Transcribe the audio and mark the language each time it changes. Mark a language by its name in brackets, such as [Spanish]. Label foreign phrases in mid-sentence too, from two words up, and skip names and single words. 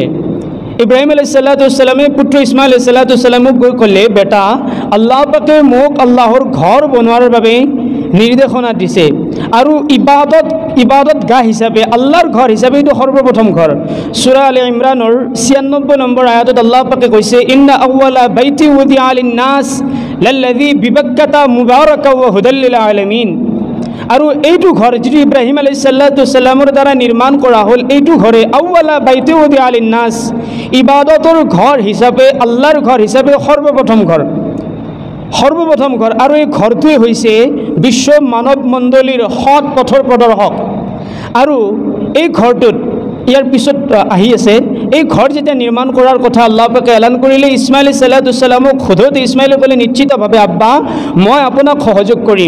[Assamese] ইব্ৰাহিম [Arabic] عليه السلام [Assamese] পুত্ৰ ইছমাইল [Arabic] عليه السلام [Assamese] গৈ ক'লে, বেটা আল্লাহ পাকে মোক আল্লাহৰ ঘৰ বনোৱাৰ বাবে নিৰ্দেশনা দিছে, আৰু ইবাদতগাহ হিচাপে আল্লাহৰ ঘৰ হিচাপে এইটো সৰ্বপ্ৰথম ঘৰ। সূৰা আলে ইমৰানৰ 96 নম্বৰ আয়াতত আল্লাহ পাকে কৈছে, [Arabic] إن أول بيت وضع للناس للذي ببكة مباركا وهدى للعالمين. [Assamese] আৰু এইটো ঘৰ যিটো ইব্ৰাহিম [Arabic] عليه السلام [Assamese] দ্বাৰা নিৰ্মাণ কৰা হ'ল, এইটো ঘৰে [Arabic] أول بيت وضع للناس, [Assamese] ইবাদতৰ ঘৰ হিচাপে, আল্লাহৰ ঘৰ হিচাপে সৰ্বপ্ৰথম ঘৰ, সৰ্বপ্ৰথম ঘৰ। আৰু এই ঘৰটোৱে হৈছে বিশ্ব মানৱ মণ্ডলীৰ সৎ পথৰ প্ৰদৰ্শক। আৰু এই ঘৰটোত ইয়াৰ পিছত আহি আছে, এই ঘৰ যেতিয়া নিৰ্মাণ কৰাৰ কথা আল্লাহ পাকে এলান কৰিলে, ইছমাইল [Arabic] عليه السلام [Assamese] সোধোতে ইছমাইলে ক'লে, নিশ্চিতভাৱে আব্বা মই আপোনাক সহযোগ কৰিম।